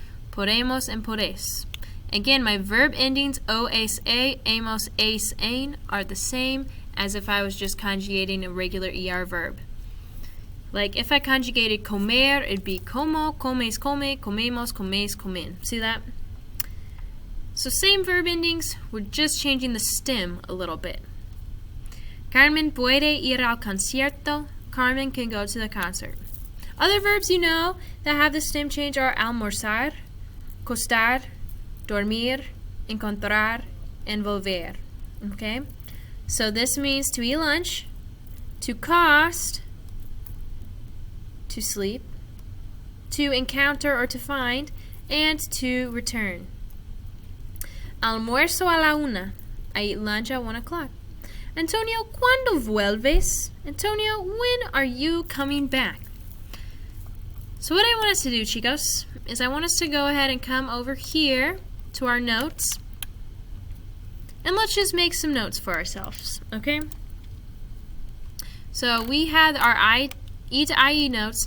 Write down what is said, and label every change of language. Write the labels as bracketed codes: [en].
[en] Podemos and podes. Again, my verb endings o, as, a, amos, as, ain are the same as if I was just conjugating a regular ER verb. Like if I conjugated comer, it'd be como, comes, come, comemos, comes, comen. See that? So same verb endings, we're just changing the stem a little bit. [es] Carmen puede ir al concierto. [en] Carmen can go to the concert. Other verbs you know that have the stem change are almorzar, costar, dormir, encontrar, and volver. Okay? So this means to eat lunch, to cost, to sleep, to encounter or to find, and to return. [es] Almuerzo a la una. [en] I eat lunch at 1 o'clock. [es] Antonio, ¿cuándo vuelves? [en] Antonio, when are you coming back? So what I want us to do, chicos, is I want us to go ahead and come over here to our notes. And let's just make some notes for ourselves, okay? So we had our E to IE notes.